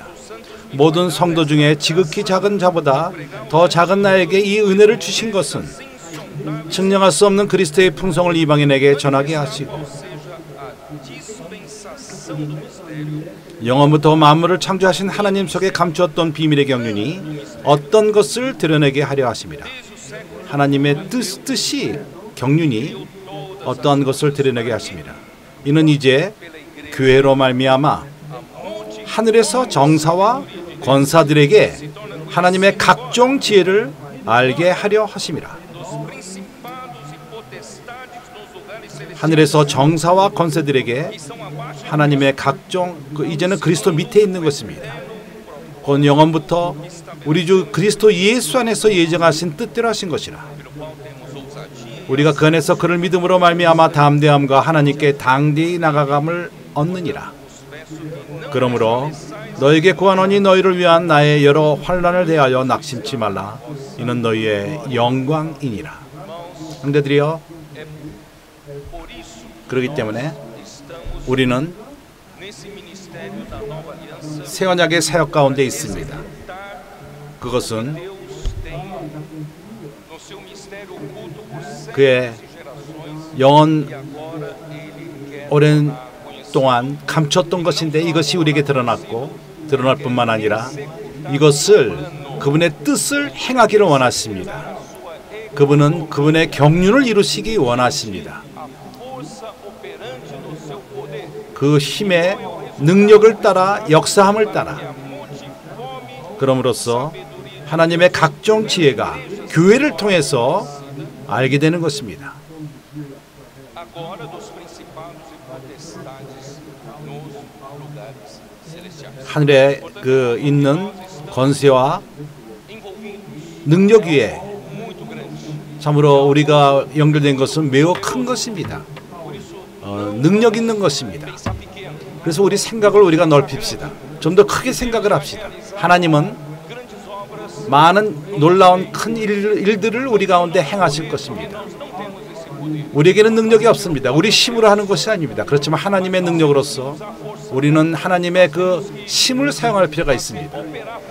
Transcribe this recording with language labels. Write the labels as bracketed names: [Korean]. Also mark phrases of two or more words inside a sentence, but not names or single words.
[Korean] 모든 성도 중에 지극히 작은 자보다 더 작은 나에게 이 은혜를 주신 것은 증명할 수 없는 그리스도의 풍성을 이방인에게 전하게 하시고 [Portuguese] seja a dispensação do mistério, [Korean] 영원부터 만물을 창조하신 하나님 속에 감추었던 비밀의 경륜이 어떤 것을 드러내게 하려 하심이라. 하나님의 뜻이 경륜이 어떠한 것을 드러내게 하심이라. 이는 이제 교회로 말미암아 하늘에서 정사와 권사들에게 하나님의 각종 지혜를 알게 하려 하심이라. [Portuguese] dos principados e potestades nos lugares celestiais [Korean] 하늘에서 정사와 권세들에게 [Portuguese] que são abaixo [Korean] 하나님의 각종 이제는 그리스도 밑에 있는 것입니다. 곧 영원부터 우리 주 그리스도 예수 안에서 예정하신 뜻대로 하신 것이라. [Portuguese] pelo qual temos ousadia [Korean] 우리가 그 안에서 그를 믿음으로 말미암아 담대함과 하나님께 당대히 나가감을 얻느니라. 그러므로 너에게 구하노니 너희를 위한 나의 여러 환난을 대하여 낙심치 말라. 이는 너희의 영광이니라. 형제들이여, [Portuguese] por isso [Korean] 그렇기 때문에 [Portuguese] estamos [Korean] 우리는 [Portuguese] nesse ministério da nova aliança. [Korean] 새 언약의 사역 가운데 있습니다. 그것은 [Portuguese] Deus tem no seu mistério oculto por [Korean] 그의 [Portuguese] séculos e gerações [Korean] 영원 [Portuguese] e agora ele quer [Korean] 오랜 [Portuguese] conhecer [Korean] 동안 감췄던 것인데 이것이 우리에게 드러났고 드러날 뿐만 아니라 이것을 그분의 뜻을 행하기를 원하십니다. 그분은 그분의 경륜을 이루시기 원하십니다. [Portuguese] a força operante do seu poder [Korean] 그 힘의 능력을 따라 역사함을 따라 [Portuguese] multiforme [Korean] 그럼으로써 하나님의 각종 지혜가 교회를 통해서 알게 되는 것입니다. [Portuguese] agora dos principados e potestades nos lugares celestiais. [Korean] 하늘에 그 있는 권세와 [Portuguese] Envolvido [Korean] 능력 위에 [Portuguese] muito grande. [Korean] 참으로 우리가 연결된 것은 매우 큰 것입니다. [Portuguese] Por isso, [Korean] 능력 있는 것입니다. [Portuguese] pensar pequeno. [Korean] 그래서 우리 생각을 우리가 넓힙시다. 좀 더 크게 생각을 합시다. 하나님은 [Portuguese] Grandes obras [Korean] 많은 놀라운 큰 일들을 우리 가운데 행하실 것입니다. [Portuguese] nós não temos esse poder. [Korean] 우리에게는 능력이 없습니다. 우리 힘으로 하는 것이 아닙니다. 그렇지만 하나님의 능력으로서 우리는 하나님의 그 힘을 사용할 필요가 있습니다.